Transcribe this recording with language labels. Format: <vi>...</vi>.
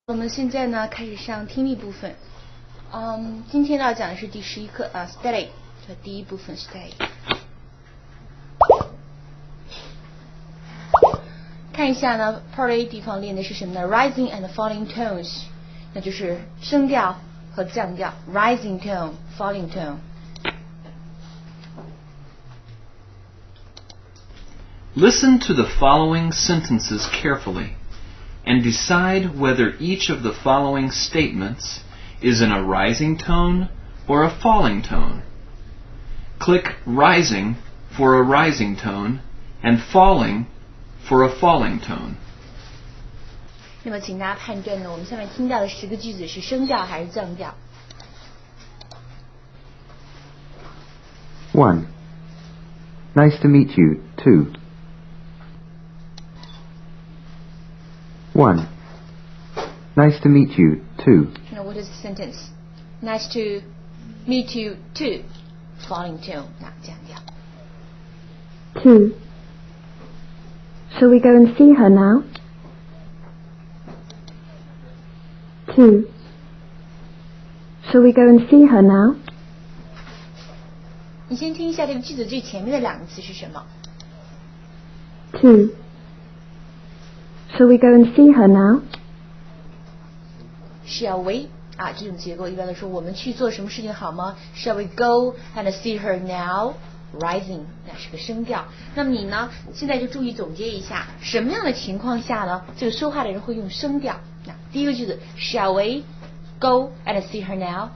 <zh>我们现在呢开始上听力部分。今天要讲的是第11课study 的第一部分 study。看一下呢 Part A 地方练的是什么呢 ？</zh> <en>Rising and falling tones，</en> <zh>那就是升调和降调 ，</zh> <en>rising tone、falling tone。Listen to the following sentences carefully.And decide whether each of the following statements is in a rising tone or a falling tone. Click rising for a rising tone and falling for a falling tone.</en> <zh>那么请大家判断呢，我们下面听到的10个句子是升调还是降调</zh> <en>1. Nice to meet you, too. 1. Nice to meet you, too. Now what is the sentence? Nice to meet you, too. Falling tone,</en> <zh>那降调</zh> <en>2. Shall we go and see her now? 2. Shall we go and see her now?</en> <zh>你先听一下这个句子最前面的2个词是什么</zh> <en>2. Shall we go and see her now? Shall we</en> <zh>这种结构一般来说我们去做什么事情好吗</zh> <en>Shall we go and see her now?</en> <zh>Rising 那是个升调。那么你呢现在就注意总结一下什么样的情况下呢这个说话的人会用升调。那第一个句子</zh> <en>Shall we go and see her now?</en>